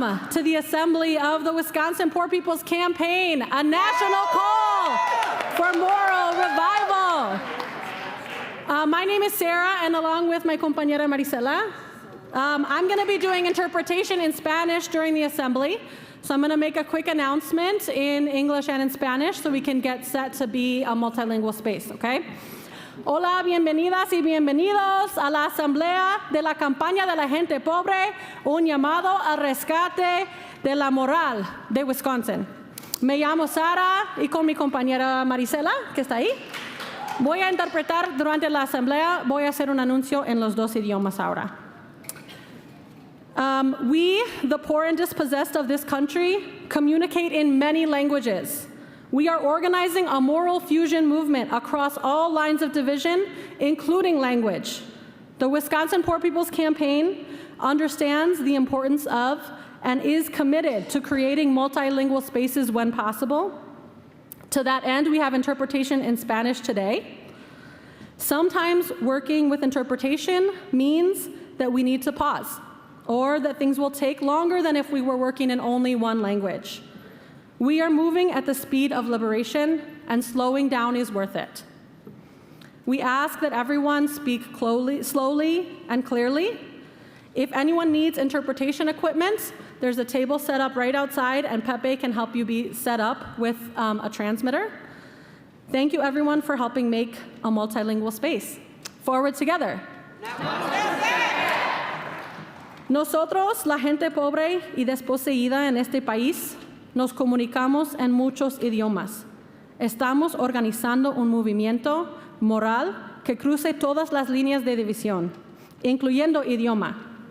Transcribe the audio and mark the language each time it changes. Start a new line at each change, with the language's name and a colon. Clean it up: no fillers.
English: To the Assembly of the Wisconsin Poor People's Campaign, a national call for moral revival. My name is Sarah, and along with my compañera Marisela, I'm going to be doing interpretation in Spanish during the assembly. So I'm going to make a quick announcement in English and in Spanish so we can get set to be a multilingual space, okay?
Spanish: Hola, bienvenidas y bienvenidos a la Asamblea de la Campaña de la Gente Pobre, un llamado al rescate de la moral de Wisconsin. Me llamo Sara y con mi compañera Marisela, que está ahí, voy a interpretar durante la Asamblea, voy a hacer un anuncio en los dos idiomas ahora.
English: We, the poor and dispossessed of this country, communicate in many languages. We are organizing a moral fusion movement across all lines of division, including language. The Wisconsin Poor People's Campaign understands the importance of and is committed to creating multilingual spaces when possible. To that end, we have interpretation in Spanish today. Sometimes working with interpretation means that we need to pause, or that things will take longer than if we were working in only one language. We are moving at the speed of liberation, and slowing down is worth it. We ask that everyone speak slowly and clearly. If anyone needs interpretation equipment, there's a table set up right outside, and Pepe can help you be set up with a transmitter. Thank you, everyone, for helping make a multilingual space. Forward together.
Spanish: Nosotros, la gente pobre y desposeída en este país, nos comunicamos en muchos idiomas. Estamos organizando un movimiento moral que cruce todas las líneas de división, incluyendo idioma.